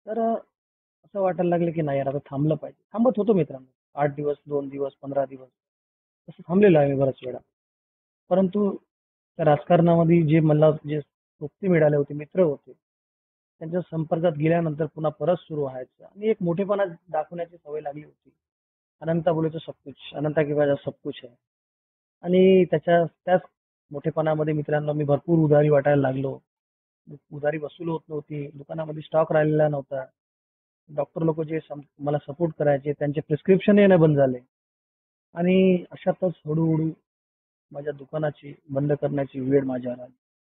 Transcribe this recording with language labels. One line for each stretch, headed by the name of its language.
Marathi: तर असं वाटायला लागलं की नाही यार आता थांबलं पाहिजे. थांबत होतो मित्रांनो. 8 दिवस, 2 दिवस, 15 दिवस असं थांबलेलो आहे मी बऱ्याच वेळा. परंतु त्या राजकारणामध्ये जे सोबती मिळाले होते, मित्र होते, त्यांच्या संपर्कात गेल्यानंतर पुन्हा परत सुरू व्हायचं आणि एक मोठेपणा दाखवण्याची सवय लागली होती.
Hindi: अनंता बोले तो सब कुछ, अनंता के पास सब कुछ है.
Marathi: आणि त्याच मोठेपणामध्ये मित्रांनो मी भरपूर उधारी वाटायला लागलो. उधारी वसूल होत नव्हती. दुकानामध्ये स्टॉक राहिलेला नव्हता. डॉक्टर लोक जे मला सपोर्ट करायचे त्यांचे प्रिस्क्रिप्शन येणं बंद झाले. आणि अशातच हळूहळू माझ्या दुकानाची बंद करण्याची वेळ माझ्यावर आली.